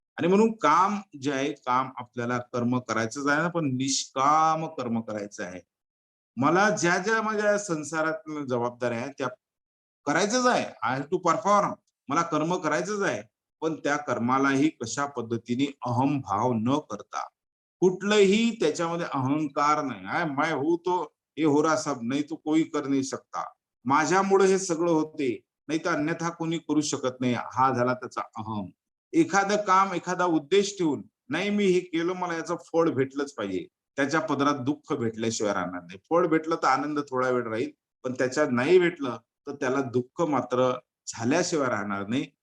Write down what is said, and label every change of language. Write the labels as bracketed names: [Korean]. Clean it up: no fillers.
[Marathi] आणि म्हणून काम जे आहे, काम आपल्याला कर्म करायचंच आहे ना, पण निष्काम कर्म करायचं आहे. मला ज्या ज्या माझ्या संसारात जबाबदाऱ्या आहेत त्या करायचंच आहे. [English] I have to perform. [Marathi] मला कर्म करायचंच आहे. पण त्या कर्मालाही कशा पद्धतीने अहंभाव न करता, कुठलंही त्याच्यामध्ये अहंकार नाही. [Hindi] मैं हूं तो ये हो रहा सब, नहीं तो कोई कर नहीं सकता. [Marathi] माझ्यामुळे हे सगळं होते, नाही तर अन्यथा कोणी करू शकत नाही. हा झाला त्याचा अहम. एखादं काम, एखादा उद्देश ठेवून, नाही मी हे केलं, मला याचं फळ भेटलंच पाहिजे. त्याच्या पदरात दुःख भेटल्याशिवाय राहणार नाही. फळ भेटलं तर आनंद थोडा वेळ राहील, पण त्याच्यात नाही भेटलं तर त्याला दुःख मात्र झाल्याशिवाय राहणार नाही.